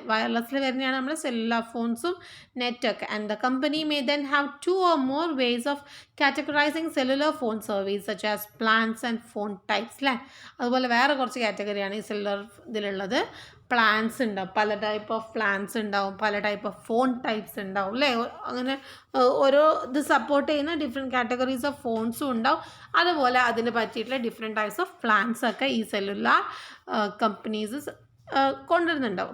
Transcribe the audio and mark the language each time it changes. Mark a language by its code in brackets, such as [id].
[ml] വയർലെസ്സിൽ വരുന്നതാണ് നമ്മൾ cellular ഫോൺസും നെറ്റൊക്കെ. [en] And the company may then have 2 or more ways of categorizing cellular phone service such as plans and phone types അല്ലേ. [ml] അതുപോലെ വേറെ കുറച്ച് കാറ്റഗറിയാണ് ഈ സെല്ലുലർ ഇതിലുള്ളത്. പ്ലാൻസ് ഉണ്ടാവും, പല ടൈപ്പ് ഓഫ് പ്ലാൻസ് ഉണ്ടാവും, പല ടൈപ്പ് ഓഫ് ഫോൺ ടൈപ്സ് ഉണ്ടാവും അല്ലേ. അങ്ങനെ ഓരോ ഇത് സപ്പോർട്ട് ചെയ്യുന്ന ഡിഫറെൻറ്റ് കാറ്റഗറീസ് ഓഫ് ഫോൺസും ഉണ്ടാവും. അതുപോലെ അതിന് പറ്റിയിട്ടുള്ള ഡിഫറെൻറ്റ് ടൈപ്സ് ഓഫ് പ്ലാൻസ് ഒക്കെ ഈ സെല്ലുലാർ കമ്പനീസ് കൊണ്ടുവരുന്നുണ്ടാവും.